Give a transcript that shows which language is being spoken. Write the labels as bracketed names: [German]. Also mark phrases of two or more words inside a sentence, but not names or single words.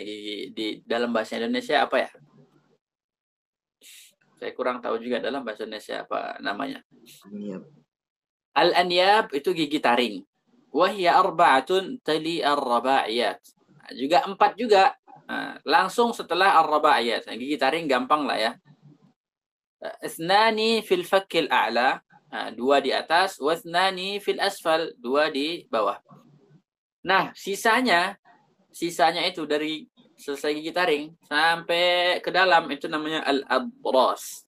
[Indonesian] Gigi di dalam bahasa Indonesia apa ya? Saya kurang tahu juga dalam bahasa Indonesia apa namanya. [Arabic] Al-anyab [Indonesian] itu gigi taring. [Arabic] وهي أربعة تلي الرباعيات. [Indonesian] Nah, juga 4 juga. Nah, langsung setelah ar-raba'iyat. Nah, gigi taring gampang lah ya. [Arabic] اثنان في الفك الأعلى, [Indonesian] 2 di atas, [Arabic] واثنان في الأسفل, [Indonesian] 2 di bawah. Nah, sisanya itu dari selesai gigi taring sampai ke dalam itu namanya al-adras.